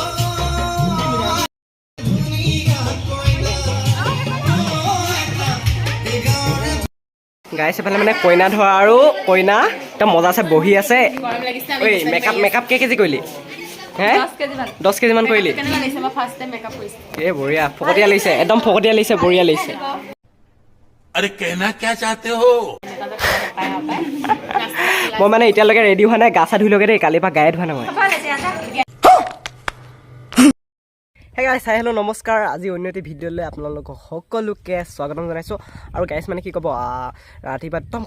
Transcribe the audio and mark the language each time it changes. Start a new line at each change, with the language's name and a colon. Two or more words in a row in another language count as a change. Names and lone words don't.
Assamese: গাইছে মানে কইনা ধৰা আৰু কইনা একদম মজা আছে বহি আছে ঐ মেকআপ কেই কেজি কৰিলি হে 10 কেজি মান কৰিলি এই বঢ়িয়া ফকতীয়া লাগিছে একদম ফকতীয়া লাগিছে বঢ়িয়া লাগিছে
Hindi: अरे कहना क्या चाहते हो
Assamese: মই মানে এতিয়ালৈকে ৰেডি হোৱা নাই গা চা ধুই লগে দেই কালিৰ পৰা গায়ে ধোৱা নাই মই হে গাইছ
English: hi hello'
Assamese: নমস্কাৰ আজি অন্য এটি ভিডিঅ'লৈ আপোনালোকক সকলোকে স্বাগতম জনাইছোঁ আৰু গাইছ মানে কি ক'ব ৰাতিপুৱা একদম